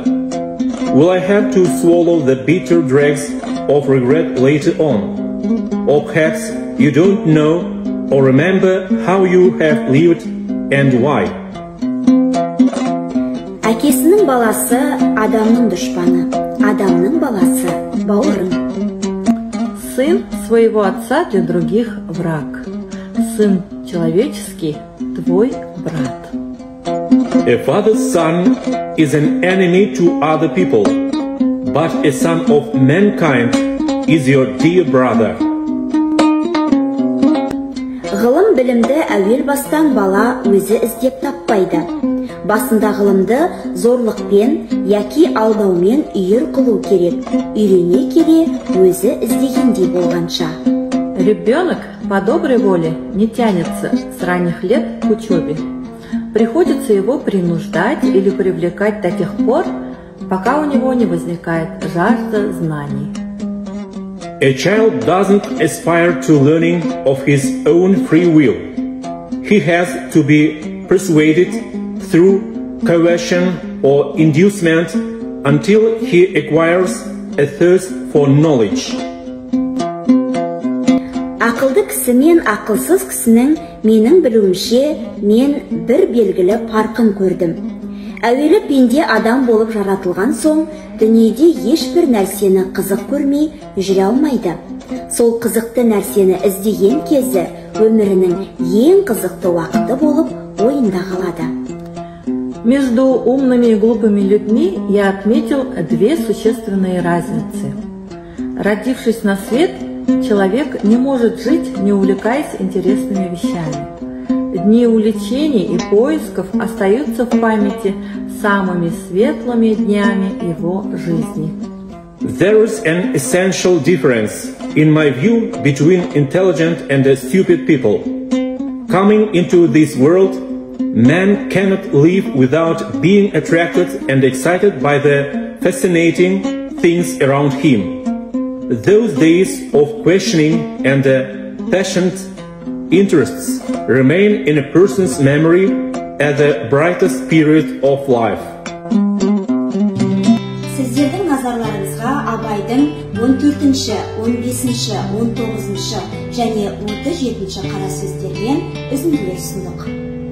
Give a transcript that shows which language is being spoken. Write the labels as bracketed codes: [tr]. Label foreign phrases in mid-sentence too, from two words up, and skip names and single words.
[en] Will I have to swallow the bitter dregs of regret later on? Or perhaps you don't know or remember how you have lived and why? [kk] Әкесінің баласы адамның дұшпаны, адамның баласы бауырың. [ru] Сын своего отца для других враг. Сын человеческий твой брат. [en] A father's son is an enemy to other people, but a son of mankind is your dear brother. [kk] Ғылым білімді әуел бастан бала өзі іздеп таппайды. басында ғылымды зорлықпен яки алдаумен үйір қылу керек, үйрене келе өзі іздегендей болғанша. [ru] Ребенок по доброй воле не тянется с ранних лет к учебе. Приходится его принуждать или привлекать до тех пор, пока у него не возникает жажда знаний. [en] A child doesn't aspire to learning of his own free will. He has to be persuaded through coercion or inducement until he acquires a thirst for knowledge. [kk] Ақылды кісі мен ақылсыз кісінің менің білуімше мен бір белгілі парқын көрдім. Әуелі пенде адам болып жаратылған соң, дүниеде ешбір нәрсені қызық көрмей жүре алмайды. Сол қызықты нәрсені іздеген кезі өмірінің ең қызықты уақыты болып ойында қалады. [ru] Между умными и глупыми людьми я отметил две существенные разницы. Родившись на свет, человек не может жить, не увлекаясь интересными вещами. Дни увлечений и поисков остаются в памяти самыми светлыми днями его жизни. [en] There is an essential difference, in my view, between intelligent and stupid people. Coming into this world, man cannot live without being attracted and excited by the fascinating things around him. Those days of questioning and passionate interests remain in a person's memory as the brightest period of life. [kk] Сіздердің назарларыңызға Абайдың 14-ші, 15-ші, 19-ші және 37-ші қара сөздермен үзінділер ұсындық.